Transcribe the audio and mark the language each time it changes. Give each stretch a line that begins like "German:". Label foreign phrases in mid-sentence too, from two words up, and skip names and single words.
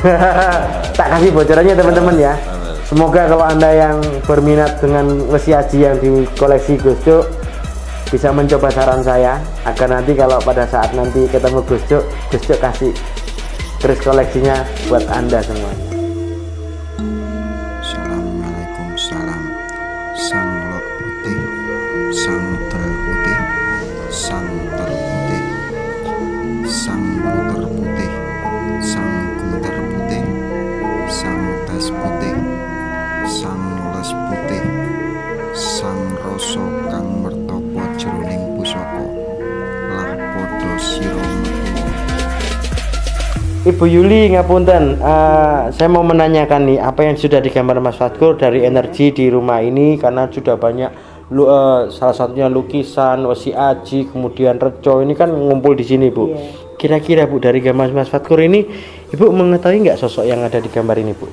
Indonesian: Tak kasih bocorannya teman-teman ya. Semoga kalau anda yang berminat dengan Wesi Aji yang di koleksi Gus Juk bisa mencoba saran saya agar nanti kalau pada saat nanti ketemu Gus Juk kasih keris koleksinya buat anda semuanya.
Arabic: السلام عليكم سلام.
Javanese: Sang lok putih, sang tel putih, sang ter putih, sang puter putih, sang kunter putih, sang tes putih, sang les putih, sang rasa kang mertapa jroning pusaka lah padha sira metuwa. Ibu Yuli ngapunten,
Indonesian: saya mau menanyakan nih apa yang sudah digambar Mas Fatkur dari energi di rumah ini karena sudah banyak salah satunya lukisan Wesi Aji, kemudian Reco ini kan ngumpul di sini Bu. Kira-kira Bu dari gambar Mas Fatkur ini Ibu mengetahui nggak sosok yang ada di gambar ini Bu?